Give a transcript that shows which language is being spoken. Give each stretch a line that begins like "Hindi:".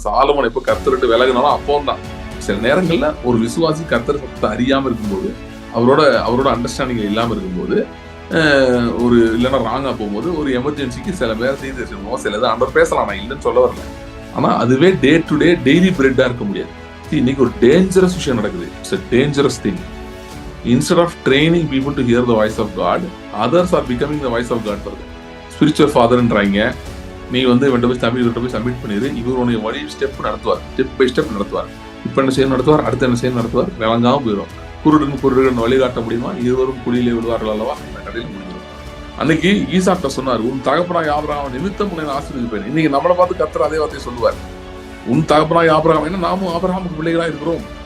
Tamil: Solomon எப்போ கர்த்தர்ட்டு விலகினாலும் அப்போ தான். சில நேரங்கள்ல ஒரு விசுவாசி கர்த்தர் சத்தத்தை அறியாம இருக்கும்போது, அவரோட அண்டர்ஸ்டாண்டிங் இல்லாம இருக்கும்போது, ஒரு இல்லைன்னா ராங்கா போகும்போது, ஒரு எமர்ஜென்சிக்கு சில பேர் தீர்க்கதரிசி சில ஆண்டவர் பேசலாம், நான் இல்லைன்னு சொல்ல வரல. ஆனா அதுவே டே டு டே டெய்லி பிரெட்டா இருக்க முடியாது. இன்னைக்கு ஒரு டேஞ்சரஸ் விஷயம் நடக்குது.
English: It's a dangerous thing. Instead of training people to hear the voice of God, others are becoming the voice of God for them.
Tamil: Spiritual fatherன்றாங்க. நீ இவன்ட்ட போய் சப்மிட் பண்ணிடு. இவர் உன்னை வழி ஸ்டெப் நடத்துவார், ஸ்டெப் பை ஸ்டெப் நடத்துவார். இப்ப என்ன செய்ய நடத்துவார், அடுத்த என்ன செய்ய நடத்துவார், விளங்காம போயிடும். குருடன் வழிகாட்ட முடியுமா? இருவரும் குழியிலே விழுவார்கள் அல்லவா? அந்த கடையில் முடிஞ்சிடும். அன்னைக்கு ஈசாக்க சொன்னார், உன் தகப்பனாய் ஆபிரகாம் நிமித்தம் உன்னை ஆசீர்வதிப்பேன். இன்னைக்கு நம்மளை பார்த்து கர்த்தர் அதே வார்த்தையை சொல்லுவார். உன் தகப்பனாய் ஆபிரகாம், ஏன்னா நாமும் ஆபிரகாமுக்கு பிள்ளைகளா இருக்கிறோம்.